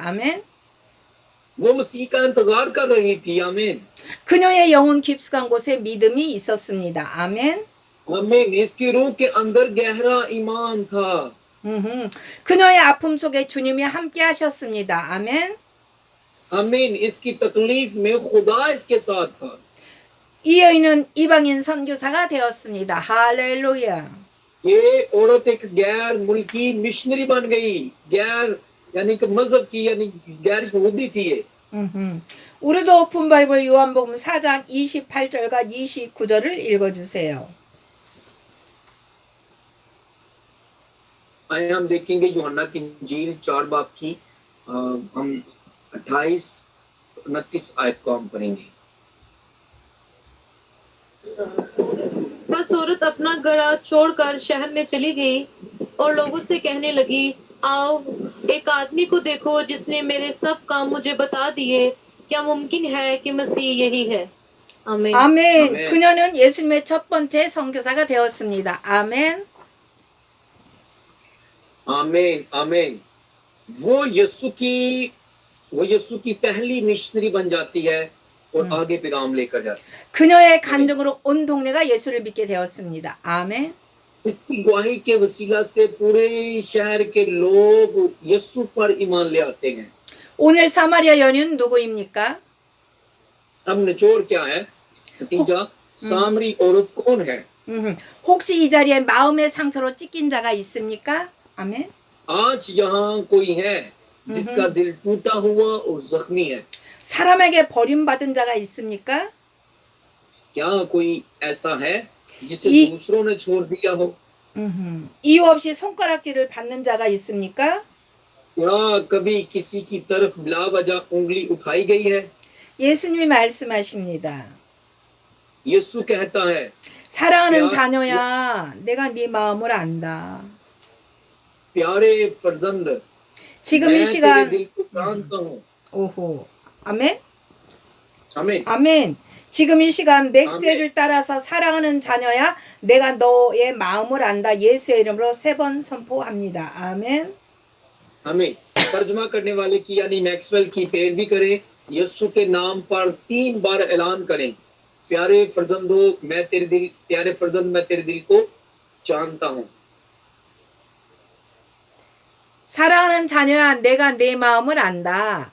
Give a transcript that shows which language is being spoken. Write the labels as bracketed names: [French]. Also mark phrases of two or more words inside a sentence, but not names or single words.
[Korean] 아멘. [Urdu] وہ مسیح کا انتظار کر رہی تھی. आमीन। [Korean] 그녀의 영혼 깊숙한 곳에 믿음이 있었습니다. 아멘. [Urdu] आमीन। اس کی روح کے اندر گہرا ایمان تھا. [Korean] 그녀의 아픔 속에 주님이 함께 하셨습니다. 아멘. [Urdu] आमीन। اس کی تکلیف میں خدا اس کے ساتھ تھا. [Korean] 이 여인은 이방인 선교사가 되었습니다. 할렐루야. [Urdu] یہ عورت ایک غیر ملکی مشنری بن گئی. غیر یعنی کہ مذہب کی، یعنی غیر یہودی تھی یہ. [Korean] 우리도 오픈 바이블 요한복음 4장 28절과 29절을 읽어주세요. [Urdu] آئیے ہم دیکھیں گے یوحنا کی انجیل 4 باب کی ہم 28-29 آیت کو ہم پڑھیں گے. بس عورت اپنا گھڑا چھوڑ کر شہر میں چلی گئی اور لوگوں سے کہنے لگی، آؤ ایک آدمی کو دیکھو جس نے میرے سب کام مجھے بتا دیے. کیا ممکن ہے کہ مسیح یہی ہے? आमीन। [Korean] 아멘. 아멘. 그녀는 예수님의 첫 번째 선교사가 되었습니다. 아멘. [Urdu] آمین۔ آمین. وہ یسوع کی پہلی مشنری بن جاتی ہے اور آگے پیغام لے کر جاتی ہے. [Korean] 그녀의 간증으로 온 동네가 예수를 믿게 되었습니다. 아멘. [Urdu] اس کی گواہی کے وسیلہ سے پورے شہر کے لوگ یسوع پر ایمان لے آتے ہیں. [Korean] 오늘 사마리아 여인은 누구입니까? [Urdu] اب نچوڑ کیا ہے؟ نتیجہ سامری عورت کون ہے? [Korean] 혹시 이 자리에 마음의 상처로 찢긴 자가 있습니까? 아멘. [Urdu] آج یہاں کوئی ہے جس کا دل ٹوٹا ہوا اور زخمی ہے. [Korean] 사람에게 버림받은 자가 있습니까? [Urdu] کیا کوئی ایسا ہے جسے [Korean] 이- [Urdu] دوسروں نے چھوڑ دیا ہو? [Korean] 이유 없이 손가락질을 받는 자가 있습니까? [Urdu] یا کبھی کسی کی طرف بلا وجہ انگلی اٹھائی گئی ہے? [Korean] 예수님이 말씀하십니다. [Urdu] یسوع کہتا ہے, [Korean] 사랑하는 야, 자녀야, 내가 네 마음을 안다. [Urdu] پیارے فرزند, [Korean] 지금 [Urdu] मैं [Korean] 이 [Urdu] तेरे [Korean] 시간 [Urdu] دل کو جانتا ہوں. [Korean] 오호. 아멘. [Urdu] आमीन। [Korean] 아멘. 지금 이 시간 맥세를 따라서 사랑하는 자녀야, 내가 너의 마음을 안다. 예수의 이름으로 3번 선포합니다. 아멘. [Urdu] आमीन। ترجمہ کرنے والے کی یعنی میکسویل کی پیروی کریں. یسوع کے نام پر 3 بار اعلان کریں، پیارے فرزندو، پیارے فرزند، میں تیرے دل کو جانتا ہوں. [Korean] 사랑하는 자녀야, 내가 내 마음을 안다.